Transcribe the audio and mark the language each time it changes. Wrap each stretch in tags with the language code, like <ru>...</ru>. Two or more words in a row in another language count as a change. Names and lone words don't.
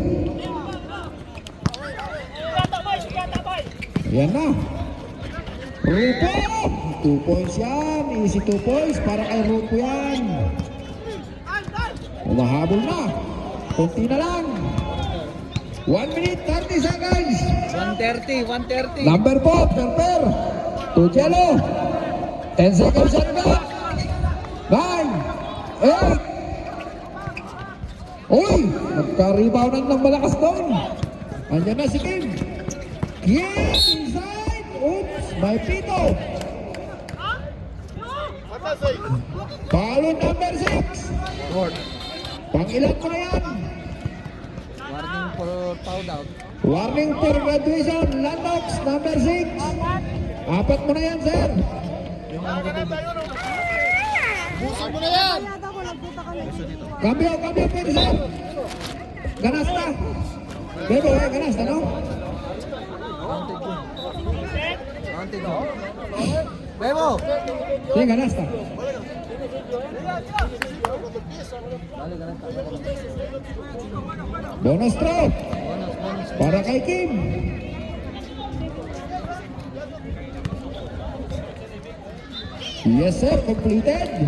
<tl>Yan na. Rupo! 2 points yan.</tl> <en>Easy 2 points</en> <tl>para kay Rupo yan. Umahabol na. Kunti na lang.</tl> <en>1 minute 30 seconds. 130. Number 4, Perper. To Jello. 10 seconds on the clock. 9, 8. Uy!</en> <tl>Nagka-reboundan ng malakas doon. Andiyan na si Kim. Kim inside. Oops! May pito.</tl> <en>Foul number 6.</en> <tl>Pang-ilan ko na yan?</tl> <en>Warning for foul out. Warning for graduation. Landox number 6.</en> <tl>Apat mo na yan, sir. Cambio, pwede, sir. Ganas na. Bebo, ganas na, no? Counted mo. Bebo! Sige, ganas na.</tl> <en>Bonus throw.</en> <tl>Para kay Kim.</tl> <en>Yes, sir. Completed.</en>